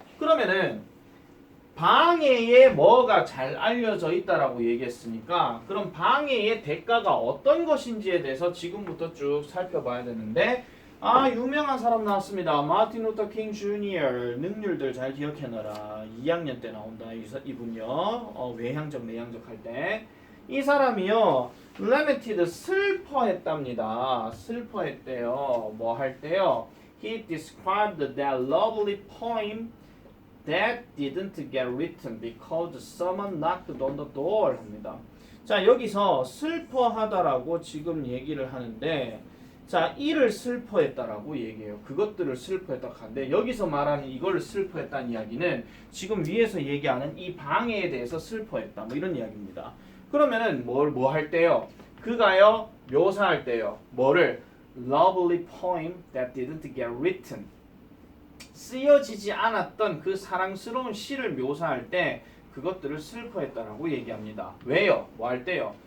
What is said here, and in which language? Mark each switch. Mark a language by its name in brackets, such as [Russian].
[Korean] 그러면은 방해에 뭐가 잘 알려져 있다라고 얘기했으니까 그럼 방해의 대가가 어떤 것인지에 대해서 지금부터 쭉 살펴봐야 되는데 유명한 사람 나왔습니다. 마틴 루터 킹 주니어 능률들 잘 기억해놔라. 2학년 때 나온다 이분요. 외향적 내향적 할 때 이 사람이요 lamented 슬퍼했답니다. 슬퍼했대요. 뭐 할 때요 [English] he described that lovely poem that didn't get written because someone knocked on the door [Korean] 합니다. 자 여기서 슬퍼하다라고 지금 얘기를 하는데 자 이를 슬퍼했다라고 얘기해요. 그것들을 슬퍼했다 하는데 여기서 말하는 이걸 슬퍼했다는 이야기는 지금 위에서 얘기하는 이 방해에 대해서 슬퍼했다 뭐 이런 이야기입니다. 그러면은 뭐 할 때요? 그가요 묘사할 때요 뭐를 [English] lovely poem that didn't get written [Korean] 쓰여지지 않았던 그 사랑스러운 시를 묘사할 때 그것들을 슬퍼했다라고 얘기합니다. 왜요? 뭐 할 때요?